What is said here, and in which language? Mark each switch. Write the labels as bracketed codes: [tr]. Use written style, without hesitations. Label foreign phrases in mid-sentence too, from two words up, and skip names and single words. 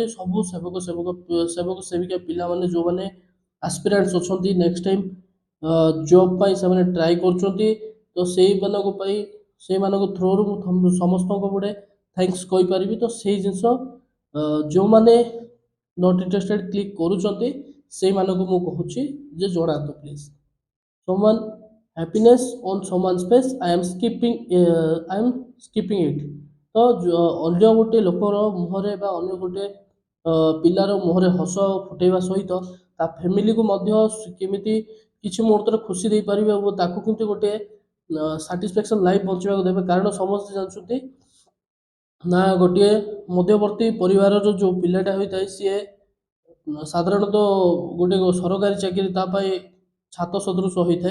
[or] ସବୁ ସେବକ ସେବିକା ପିଲାମାନେ ଯେଉଁମାନେ ଆସ୍ପିରାଣ୍ଟସ୍ ଅଛନ୍ତି, [en] next time job [or] ପାଇଁ ସେମାନେ ଟ୍ରାଏ କରୁଛନ୍ତି, ତ ସେଇମାନଙ୍କ ପାଇଁ ସେଇମାନଙ୍କ ଥ୍ରୋରୁ ମୁଁ ସମସ୍ତଙ୍କୁ ଗୋଟେ ଥ୍ୟାଙ୍କସ୍ କହିପାରିବି। ତ ସେଇ ଜିନିଷ ଯେଉଁମାନେ [en] not interested click [or] କରୁଛନ୍ତି ସେଇମାନଙ୍କୁ ମୁଁ କହୁଛି ଯେ ଜଣାନ୍ତୁ ପ୍ଲିଜ୍। [en] someone happiness on someone's face, I am skipping it। [or] ତ ଅନ୍ୟ ଗୋଟେ ଲୋକର ମୁହଁରେ ବା ଅନ୍ୟ ଗୋଟେ ପିଲାର ମୁହଁରେ ହସ ଫୁଟେଇବା ସହିତ ତା ଫ୍ୟାମିଲିକୁ ମଧ୍ୟ କେମିତି କିଛି ମୁହୂର୍ତ୍ତରେ ଖୁସି ଦେଇପାରିବେ ଓ ତାକୁ କେମିତି ଗୋଟେ [en] satisfaction life [or] ବଞ୍ଚିବାକୁ ଦେବେ। କାରଣ ସମସ୍ତେ ଜାଣିଛନ୍ତି ନା ଗୋଟିଏ ମଧ୍ୟବର୍ତ୍ତୀ ପରିବାରର ଯେଉଁ ପିଲାଟା ହୋଇଥାଏ ସିଏ ସାଧାରଣତଃ ଗୋଟେ ସରକାରୀ ଚାକିରି ତା ପାଇଁ ଛାତ ସଦୃଶ ହୋଇଥାଏ।